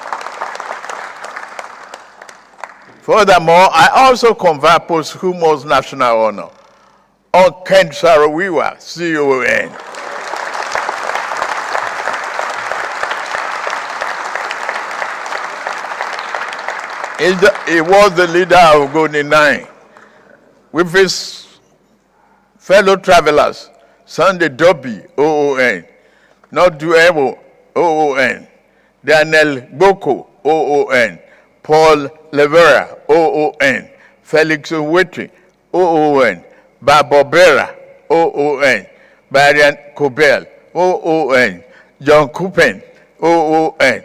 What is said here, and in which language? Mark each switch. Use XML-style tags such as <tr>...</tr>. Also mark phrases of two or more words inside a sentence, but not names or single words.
<en>Furthermore, I also confer posthumous national honor on Ken Saro-Wiwa, CON. He was the leader of Goni 9 with his fellow travelers, Sunday Dobby, OON, Noduewo, OON, Daniel Boko, OON, Paul Levera, OON, Felix Owetri, OON, Babobera, OON, Marian Kobel, OON, John Kupen, OON.</en>